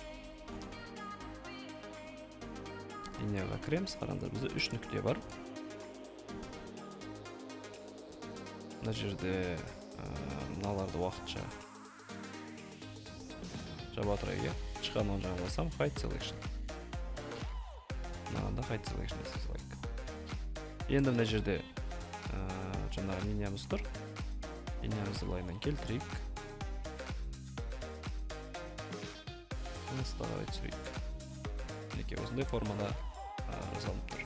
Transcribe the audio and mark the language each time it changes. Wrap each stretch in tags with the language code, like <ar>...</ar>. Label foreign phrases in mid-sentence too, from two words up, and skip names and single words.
<kk>Линияға кіреміз, қараңыздар, бізде 3 нүкте бар. Мына жерде мыналарды уақытша жаба тұрайық. Шыққан оң жағына бассам</kk> <en>hide selection.</en> <kk>Мынада</kk> <en>hide selection</en> <kk>жасай салайық. Енді мына жерде жаңағы линиямыз тұр. Линиямызды былайынан келтірейік. Қарай түсірейік. Мінекей осындай формада жасалып тұр.</kk>